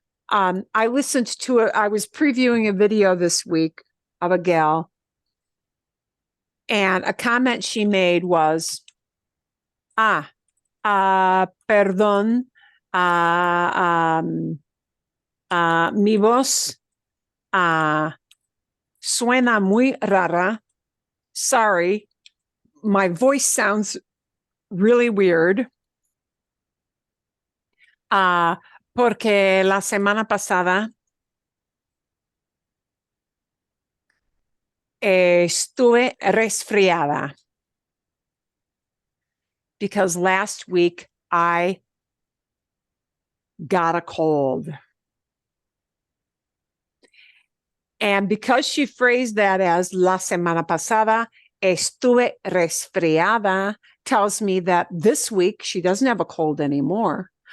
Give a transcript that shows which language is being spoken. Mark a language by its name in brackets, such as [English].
[English] I listened to it. I was previewing a video this week of a gal, and a comment she made was, [Spanish] perdón, mi voz suena muy rara. [English] Sorry, my voice sounds really weird. [Spanish] Porque la semana pasada estuve resfriada. [English] Because last week I got a cold. And because she phrased that as [Spanish] la semana pasada estuve resfriada, [English] tells me that this week she doesn't have a cold anymore.